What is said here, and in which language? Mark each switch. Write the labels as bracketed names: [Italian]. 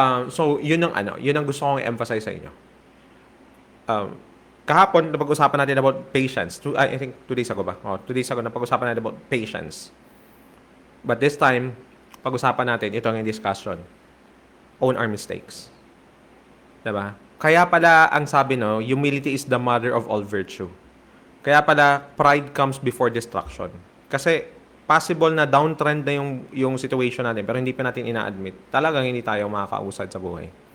[Filipino] So, yun ang gusto kong i-emphasize sa inyo. Kahapon, napag-usapan natin about patience. [English] I think 2 days ago [Filipino] ba? 2 days ago, napag-usapan natin about patience. But this time, pag-usapan natin, ito ang discussion. [English] Own our mistakes. Diba? [Filipino] Kaya pala, ang sabi, [English] no, humility is the mother of all virtue. [Filipino] Kaya pala, [English] pride comes before destruction. [Filipino] Kasi, possible na downtrend na yung situation natin, pero hindi pa natin ina-admit. Talagang hindi tayo makakausad sa buhay.